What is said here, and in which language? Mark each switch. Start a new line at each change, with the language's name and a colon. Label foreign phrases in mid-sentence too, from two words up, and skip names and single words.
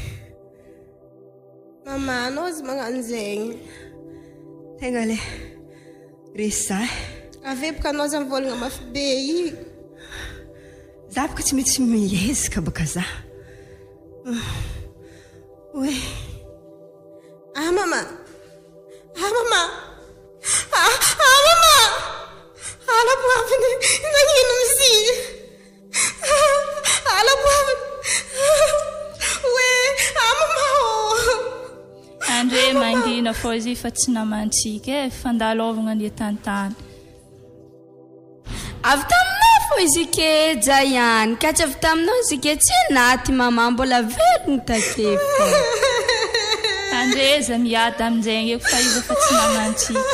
Malagasy: Mama, anao izy magnano zegny. Tegna le resy za. Ave boka anao zany volagna mafy be io. Za boka tsy mety mihezaka baka za. Oe. Mama. Mama. Mama. Ala boavy nagnino mizy. Ala boavy. Mama. Andre mangina fô izy fa tsy namantsika fandalovagna ny tantany. Avy taminao fô izy ke Jaiana, ka tsy avy taminao izy ke tsy naty mama mbola velogny takefa. Andre za miady amin'izay fa izy fa tsy namantsika.